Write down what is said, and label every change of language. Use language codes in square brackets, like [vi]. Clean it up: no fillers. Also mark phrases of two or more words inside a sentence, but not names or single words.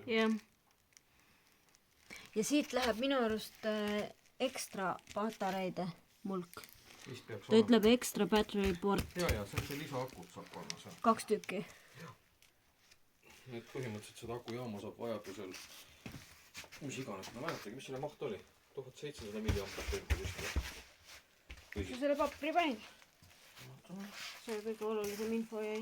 [et] jah. Ja siit läheb minu arust ekstra patareide mulk. Ta ütleb [en] extra battery port. [et] ja see on see lisaakut saab panna seal. 2 tükki. Nüüd põhimõtteliselt seda akujaama saab vajadusel, mis iganes, ma mäletagi, mis selle maht oli? 1700 milliampertundi vist. Sa selle papri panid? See kõige olulisem info jäi.